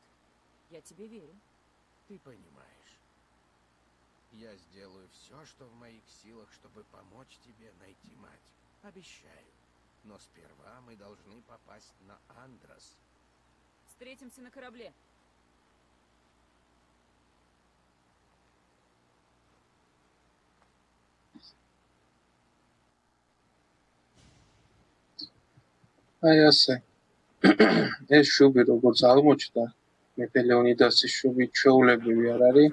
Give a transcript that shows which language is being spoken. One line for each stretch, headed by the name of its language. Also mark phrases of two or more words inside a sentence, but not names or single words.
Russian: Я тебе верю. Ты понимаешь. Я сделаю все, что в моих силах, чтобы помочь тебе найти мать. Обещаю. Но сперва мы должны попасть на Андрос. Встретимся на корабле.
Georgian: აი ასე. ეს შუბი როგორც აღმოჩნდა, მეფე ლეონიდასის შუბი ჩვეულებრივი არ არის.